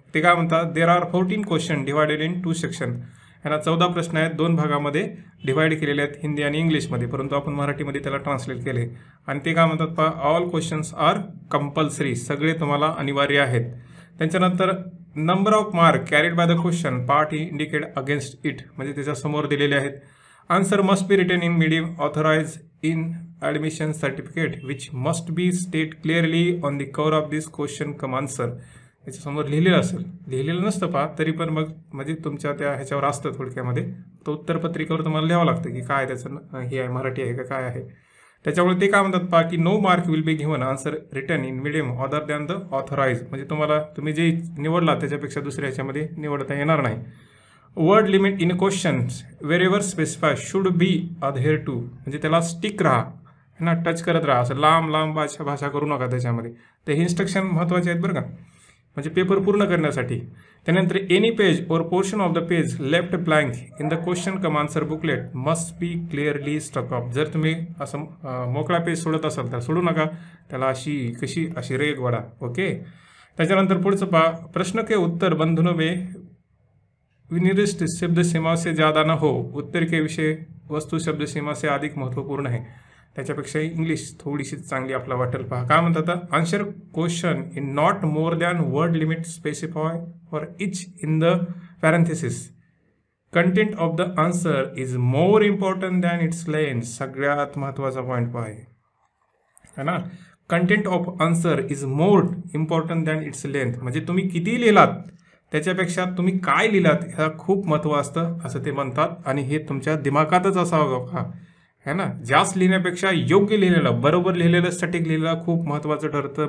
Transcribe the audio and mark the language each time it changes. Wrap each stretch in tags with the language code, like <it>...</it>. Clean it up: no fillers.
<mr>ते काय म्हणतात,</mr> <en>There are 14 question divided in 2 section.</en> <mr>ह्यांना 14 प्रश्न आहेत, 2 भागामध्ये डिवाइड केलेले आहेत, हिंदी आणि इंग्लिशमध्ये, परंतु आपण मराठीमध्ये त्याला ट्रान्सलेट केले. आणि ते काय म्हणतात, पहा,</mr> <en>all questions are compulsory,</en> <mr>सगळे तुम्हाला अनिवार्य आहेत.</mr> <en>त्यांच्यानंतर number of mark carried by the question part indicate against it,</en> <mr>म्हणजे त्याच्यासमोर दिलेले आहेत.</mr> <en>Answer must be written in medium authorise in admission certificate which must be state clearly on the cover of this question come answer.</en> <mr>याच्यासमोर लिहिलेलं असेल, लिहिलेलं नसतं पहा, तरी पण मग म्हणजे तुमच्या त्या ह्याच्यावर असतं थोडक्यामध्ये, तो उत्तरपत्रिकेवर तुम्हाला लिहावं लागतं की काय त्याचं हे आहे, मराठी आहे का काय आहे. त्याच्यामुळे ते काय म्हणतात पहा की</mr> <en>no mark will be given answer written in medium other than the authorise,</en> <mr>म्हणजे तुम्ही जे निवडला त्याच्यापेक्षा दुसऱ्या ह्याच्यामध्ये निवडता येणार नाही.</mr> <en>word limit in questions wherever specify should be adhered to,</en> <mr>म्हणजे त्याला स्टिक राहा ना, टच करत राहा, असं लांब लांब भाषा करू नका त्याच्यामध्ये. ते इन्स्ट्रक्शन महत्त्वाचे आहेत बरं का, म्हणजे पेपर पूर्ण करण्यासाठी.</mr> <en>त्यानंतर any page or portion of the page left blank in the question come answer booklet must be clearly struck off.</en> <mr>जर तुम्ही असं मोकळा पेज सोडत असाल तर सोडू नका, त्याला अशी रेग वाढा.</mr> <hi>ओके,</hi> <mr>त्याच्यानंतर पुढचं पहा,</mr> <hi>प्रश्न के उत्तर बंधनों में विनिर्दिष्ट शब्द सीमा से ज़्यादा न हो. उत्तर के विषय वस्तू शब्द सीमा से अधिक महत्त्वपूर्ण</hi> <mr>आहे. त्याच्यापेक्षा इंग्लिश थोडीशी चांगली आपला वाटेल. पहा, काय म्हणतात,</mr> <en>Answer question in not more than word limit specify for each in the parenthesis. Content of the answer is more important than its length.</en> <mr>सगळ्यात महत्त्वाचा पॉईंट पहा आहे ना,</mr> <en>content of answer is more important than its length,</en> <mr>म्हणजे तुम्ही किती लिहिलात त्याच्यापेक्षा तुम्ही काय लिहिलात ह्याला खूप महत्त्व असतं असं ते म्हणतात. आणि हे तुमच्या दिमागातच असावं का है ना. जास्त लिहिण्यापेक्षा योग्य लिहिलेलं, बरोबर लिहिलेलं, सटीक लिहिलेलं खूप महत्त्वाचं ठरतं.</mr>